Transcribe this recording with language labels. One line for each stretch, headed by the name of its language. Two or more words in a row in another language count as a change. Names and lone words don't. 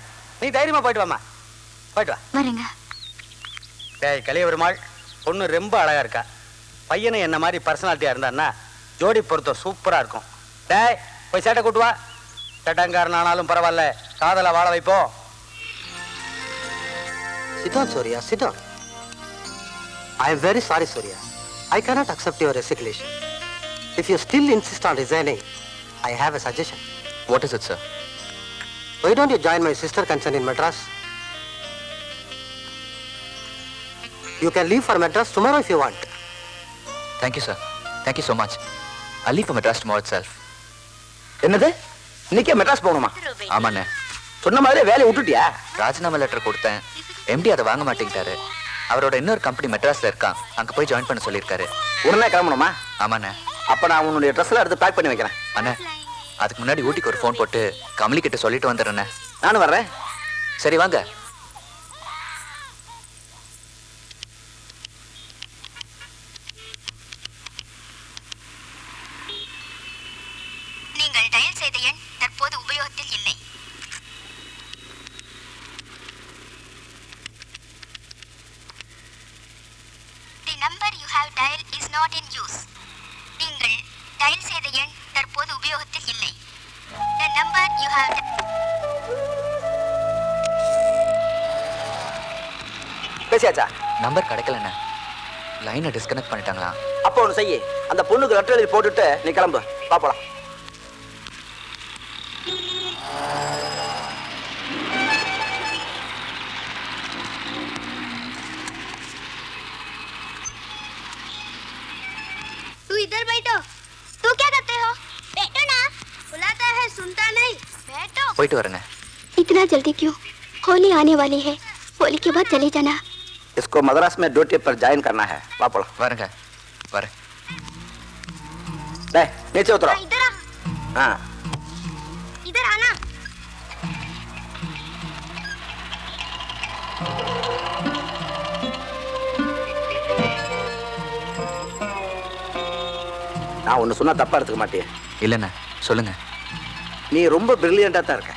Tamil: நீ தைரியமா போயிட்டு வாமா. போயிட்டு வா. வரேங்க. டேய் கலிய பெருமாள் பொண்ணு ரொம்ப அழகா இருக்கா. பையனை என்ன மாதிரி பர்சனாலிட்டியா இருந்தான்னா ஜோடி பொருத்தம் சூப்பரா இருக்கும். டேய் போய் சேட்டை கூட்டு வா. சேட்டங்காரன் ஆனாலும் பரவாயில்ல, காதலை வாழ வைப்போம்.
English: Sit down, Surya. Sit down. I am very sorry, Surya. I cannot accept your resignation. If you still insist on resigning, I have a suggestion. What is it, sir? Why don't you join my sister concern in Madras? You can leave for Madras tomorrow if you want. Thank you, sir. Thank you so much. I'll leave for Madras tomorrow itself.
Tamil: என்னது இன்னைக்கே மெட்ராஸ் போகணுமா? ஆமாண்ணே. சொன்ன மாதிரி வேலையை விட்டுட்டியா? ராஜினாமா லெட்டர் கொடுத்தேன். எம்டி அதை வாங்க மாட்டேங்கிட்டாரு. அவரோட இன்னொரு கம்பெனி மெட்ராஸ்ல இருக்கான். அங்க போய் ஜாயின் பண்ண சொல்லியிருக்காரு. உடனே கிளம்பணுமா? ஆமாண்ணே. அப்ப நான் உன்னுடைய ட்ரெஸ்லாம் எடுத்து பேக் பண்ணி வைக்கிறேன். அண்ணே, அதுக்கு முன்னாடி ஊட்டிக்கு ஒரு ஃபோன் போட்டு கமலி கிட்ட சொல்லிட்டு வந்துடுறேண்ணே. நானும் வர்றேன். சரி வாங்க. நீங்கள் டயல் செய்த எண் தற்போது உபயோகத்தில் இல்லை.
English: The number you have dialed is not in use.
Tamil: நீங்கள் டயல் செய்த எண் தற்போது உபயோகத்தில் இல்லை.
English: The number you have
Tamil: பேசியாச்சா? நம்பர் கிடைக்கலண்ணே. லைனை டிஸ்கனெக்ட் பண்ணிட்டாங்களா? அப்போ ஒன்று செய்யி, அந்த பொண்ணுக்கு லெட்டர் எழுதி போட்டுட்டு நீ கிளம்பு. பாப்பலாம்.
Hindi: तू इधर बैठो. तू क्या करते हो? बैठो ना. बुलाता है सुनता नहीं. बैठो.
Tamil: போயிட்டு வரேண்ணே.
Hindi: इतना जल्दी क्यों? होली आने वाली है. होली के बाद चले जाना. इसको मद्रास में ड्यूटी पर ज्वाइन करना है.
Tamil: பாப்பலாம். வரேங்க. வரேன். டேய்,
Hindi: नीचे उतरो. इधर आ. हां. इधर आना.
Tamil: நான் ஒன்று சொன்னா தப்பா எடுத்துக்க மாட்டியே. இல்லைண்ணே, சொல்லுங்க. நீ ரொம்ப பிரில்லியண்டா தான் இருக்க.